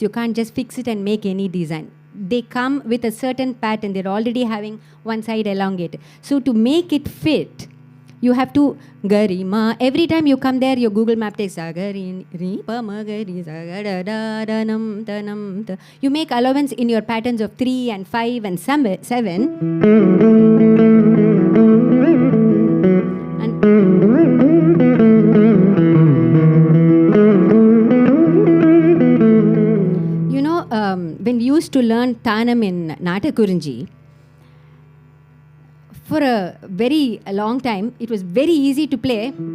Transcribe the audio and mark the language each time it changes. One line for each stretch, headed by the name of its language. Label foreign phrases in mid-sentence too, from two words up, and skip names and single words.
English: You can't just fix it and make any design. They come with a certain pattern. They're already having one side elongated. So to make it fit, You have to garima. Every time you come there, your Google Map takes sagari, ri, pa, ma, gari, sagada, da, da, nam, ta, nam, ta. You make allowance in your patterns of 3 and 5 and 7. And you know, when we used to learn Tanam in Natakurunji, for a very long time, it was very easy to play.